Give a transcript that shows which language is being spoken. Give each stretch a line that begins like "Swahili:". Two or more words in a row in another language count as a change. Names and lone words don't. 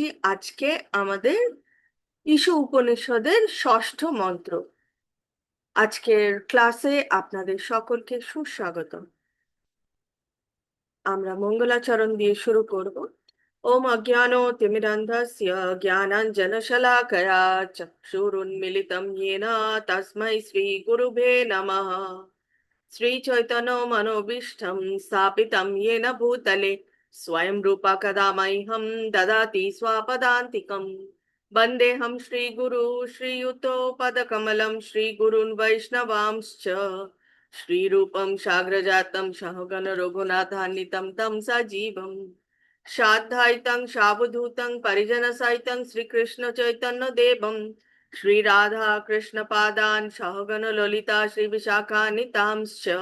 Bangla: আজকে আমাদের ঈশ উপনিষদের ষষ্ঠ মন্ত্র। আজকের ক্লাসে আপনাদের সকলকে সুস্বাগত। আমরা মঙ্গলাচরণ দিয়ে শুরু করব।
Sanskrit: ওম অজ্ঞানো তিমিরন্ধস্য জ্ঞানাঞ্জনশলাকয়া চক্ষুরুন্মিলিতম येन তস্मै শ্রী গুরুবে নমঃ। श्रीचैतन्य मनोभीष्टं स्थापितं येन भूतले स्वयं रूपा कदा मह्यं ददाति स्वापदान्तिकं। वन्देऽहं श्रीगुरु श्रीयुतपदकमलं श्रीगुरून् वैष्णवांश्च श्रीरूपं साग्रजातं सहगण रघुनाथान्वितं तं सजीवं साद्वैतं सावधूतं परिजनसहितं श्रीकृष्ण चैतन्य देवं श्री राधा कृष्ण पादान सहगण ललिता श्री विशाखान्वितांश्च।